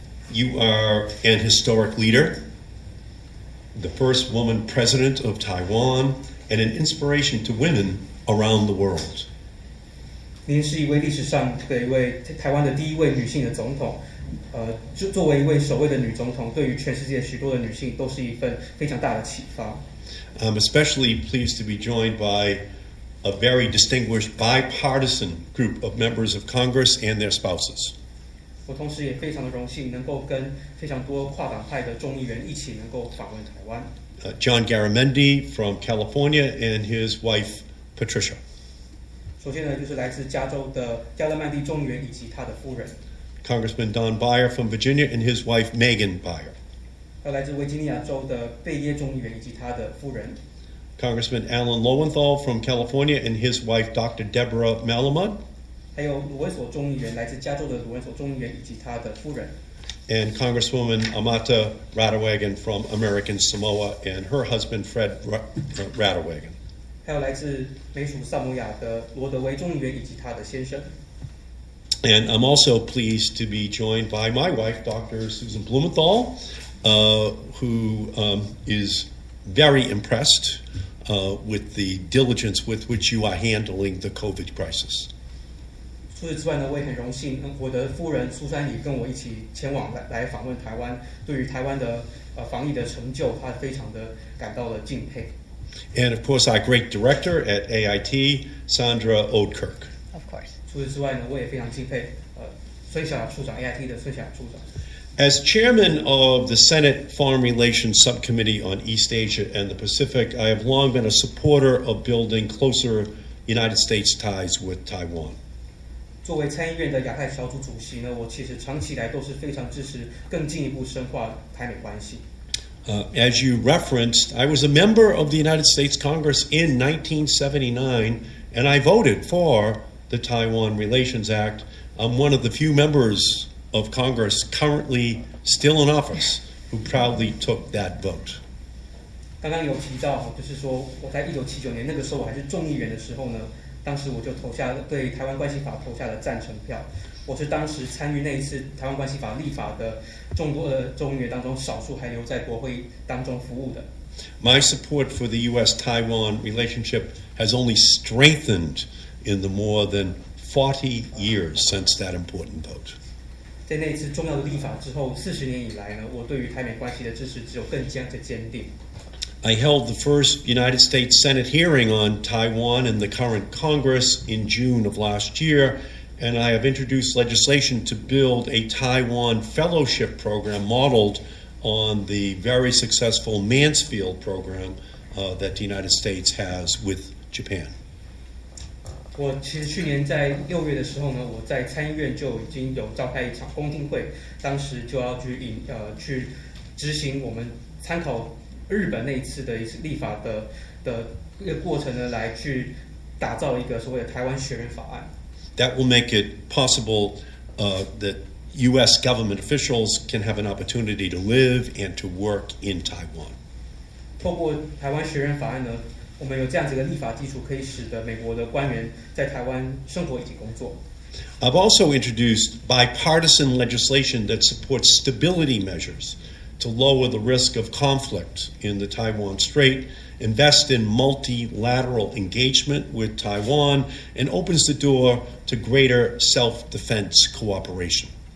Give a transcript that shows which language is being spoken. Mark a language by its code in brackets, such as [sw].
[en] You are an historic leader, the first woman president of Taiwan, and an inspiration to women around the world. [zh] 您是一位历史上的一位台湾的第一位女性的总统，作为一位首位的女总统，对于全世界许多的女性都是一份非常大的启发。 [en] I'm especially pleased to be joined by a very distinguished bipartisan group of members of Congress and their spouses. [zh] 我同时也非常的荣幸能够跟非常多跨党派的众议员一起能够访问台湾。 [en] John Garamendi from California and his wife Patricia. [zh] 首先呢，就是来自加州的加勒曼蒂众议员以及他的夫人。 [en] Congressman Don Beyer from Virginia and his wife Megan Beyer. [zh] 还有来自维吉尼亚州的贝耶众议员以及他的夫人。 [en] Congressman Alan Lowenthal from California and his wife, Dr. Deborah Malamud. [zh] 还有卢文所众议员，来自加州的卢文所众议员以及他的夫人。 [en] And Congresswoman Amata Radewagen from American Samoa and her husband, Fred Radewagen. [zh] 还有来自美属萨摩亚的罗德维众议员以及他的先生。 [en] And I'm also pleased to be joined by my wife, Dr. Susan Blumenthal, who is very impressed with the diligence with which you are handling the COVID crisis. [zh] 除此之外呢，我也很荣幸，我的夫人苏珊里跟我一起前往来访问台湾，对于台湾的防疫的成就，她非常的感到了敬佩。 [en] And of course, our great director at AIT, Sandra Oudkirk. Of course. [zh] 除此之外呢，我也非常敬佩孙小雅处长 AIT 的孙小雅处长。 [en] As chairman of the Senate Foreign Relations Subcommittee on East Asia and the Pacific, I have long been a supporter of building closer United States ties with Taiwan. [zh] 作为参议院的亚太小组主席呢，我其实长期以来都是非常支持更进一步深化台美关系。 [en] As you referenced, I was a member of the United States Congress in 1979, and I voted for the Taiwan Relations Act. I'm one of the few members of Congress currently still in office who proudly took that vote. [zh] 刚刚有提到，就是说我在1979年那个时候我还是众议员的时候呢，当时我就对台湾关系法投下了赞成票。我是当时参与那一次台湾关系法立法的众多的众议员当中，少数还留在国会当中服务的。 [en] My support for the U.S.-Taiwan relationship has only strengthened in the more than 40 years since that important vote. [zh] 在那一次重要的立法之后，40年以来呢，我对于台美关系的支持只有更加的坚定。 [en] I held the first United States Senate hearing on Taiwan in the current Congress in June of last year, and I have introduced legislation to build a Taiwan fellowship program modeled on the very successful Mansfield program that the United States has with Japan. [zh] 我其实去年在6月的时候呢，我在参议院就已经有召开一场公听会，当时就要去执行我们参考日本那一次的一次立法的一个过程呢，来去打造一个所谓的台湾学人法案。 [en] That will make it possible that U.S. government officials can have an opportunity to live and to work in Taiwan. [zh] 透过台湾学人法案呢，我们有这样子的立法基础，可以使得美国的官员在台湾生活以及工作。 [en] I've also introduced bipartisan legislation that supports stability measures to lower the risk of conflict in the Taiwan Strait, invest in multilateral engagement with Taiwan, and opens the door to greater self-defense cooperation.